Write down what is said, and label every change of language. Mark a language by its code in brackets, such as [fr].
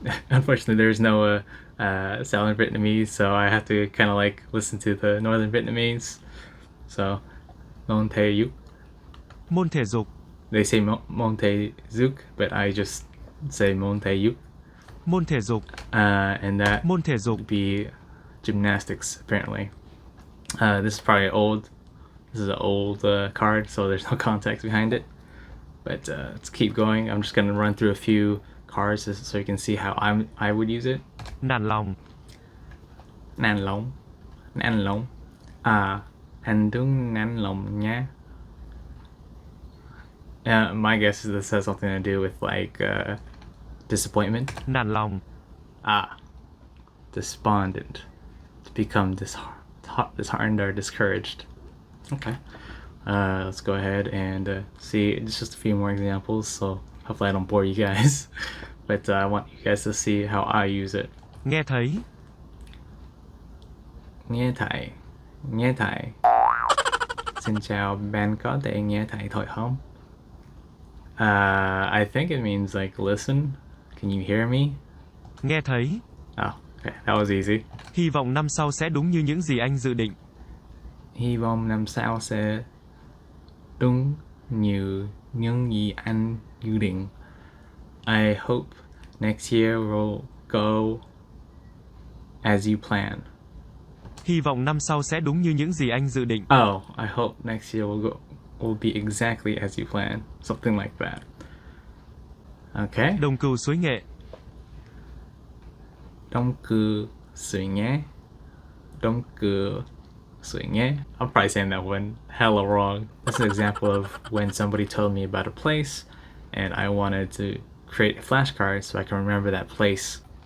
[en] Unfortunately, there's no sound in Vietnamese, so I have to kind of like listen to the Northern Vietnamese. [vi] So, môn thể dục. Môn thể dục. [en] They say [vi] môn thể dục, [en] but I just say môn thể dục. [vi] Môn thể dục. [en] And that [vi] Môn thể dục. [en] would be gymnastics, apparently. This is probably old. This is an old card, so there's no context behind it. But let's keep going. I'm just going to run through a few cards so you can see how I would use it. [vi] Nản lòng. Nản lòng. Nản lòng. Anh đừng nản lòng nha. [en] My guess is this has something to do with like disappointment. [vi] Nản lòng. [en] Despondent. To become disheartened or discouraged. Okay. Let's go ahead and see. It's just a few more examples, so hopefully I don't bore you guys. But I want you guys to see how I use it. [vi] Nghe thấy. Nghe thấy. Nghe thấy. Xin chào, bạn có thể nghe thấy tôi không? [en] I think it means like listen. Can you hear me? [vi] Nghe thấy. [en] Oh, okay, that was easy. [vi] Hy vọng năm sau sẽ đúng như những gì anh dự định. Hy vọng năm sau sẽ đúng như những gì anh dự định. [en] I hope next year will go as you plan. [vi] Hy vọng năm sau sẽ đúng như những gì anh dự định. [en] Oh, I hope next year will be exactly as you plan. Something like that. Okay. [vi] Đồng cừu suối nghệ. Đồng cừu suối nghệ. Đồng cừu suối nghệ. [en] I'm probably saying that one hella wrong. That's an example of when somebody told me about a place and I wanted to create a flashcard so I can remember that place.